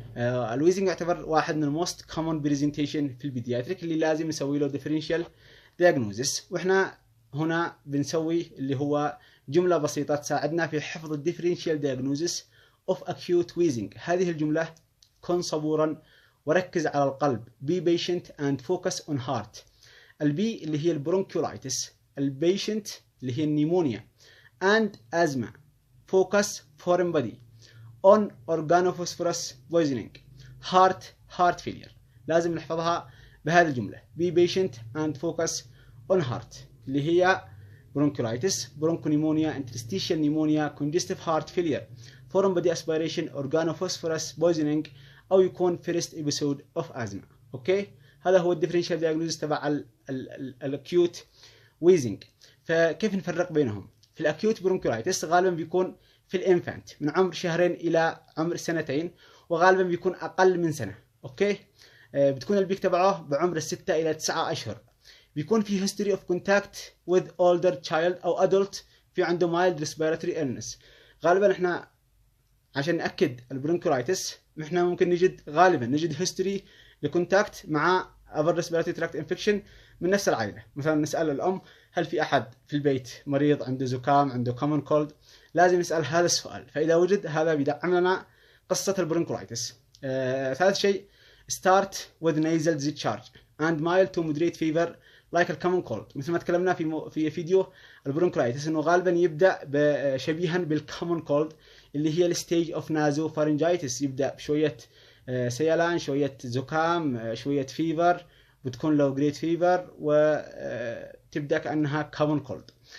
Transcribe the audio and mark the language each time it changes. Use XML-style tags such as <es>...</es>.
<ar>الويزنج يعتبر واحد من الموست common presentation في البيدياتريك اللي لازم نسوي له differential diagnosis. وإحنا هنا بنسوي اللي هو جملة بسيطة تساعدنا في حفظ</ar> <en>differential diagnosis of acute wheezing.</en> <ar>هذه الجملة: كن صبورا وركز على القلب.</ar> <en>be patient and focus on heart.</en> <ar>البي اللي هي البرونكولايتس، البيشنت اللي هي النيمونيا،</ar> <en>and asthma. focus foreign body on organophosphorus poisoning. heart failure.</en> <ar>لازم نحفظها بهذه الجملة:</ar> <en>be patient and focus on heart</en> <ar>اللي هي</ar> <en>bronchiolitis, bronchopneumonia, interstitial pneumonia, congestive heart failure, foreign body aspiration, organophosphorus poisoning،</en> <ar>أو يكون</ar> <en>first episode of asthma.</en> <ar>أوكي، هذا هو الديفرنشال دياجنوزيس تبع الاكيوت ويزنج. فكيف نفرق بينهم؟ في الاكيوت برونكولايتس غالبا بيكون في الانفانت من عمر شهرين الى عمر سنتين، وغالبا بيكون اقل من سنه. اوكي، بتكون البيك تبعه بعمر 6 الى 9 اشهر. بيكون في</ar> <en>history of contact with older child او adult</en> <ar>في عنده</ar> <en>mild respiratory illness.</en> <ar>غالبا احنا عشان ناكد البرونكولايتس احنا ممكن غالبا نجد history لكونتاكت مع</ar> <en>upper respiratory tract infection</en> <ar>من نفس العائلة. مثلا نسأل الأم: هل في أحد في البيت مريض عنده زكام، عنده common cold؟ لازم نسأل هذا السؤال. فإذا وجد هذا بيدعم لنا قصة البرونكولايتس. ثالث شيء:</ar> <en>start with nasal discharge and mild to moderate fever like a common cold.</en> <ar>مثل ما تكلمنا في فيديو البرونكولايتس إنه غالبا يبدأ شبيها بالcommon cold اللي هي الستيج اوف نازوفارنجايتس. يبدأ بشوية سيلان، شوية زكام، شوية فيفر، بتكون لو جريد فيفر، وتبدأ كأنها كومن كولد.</ar>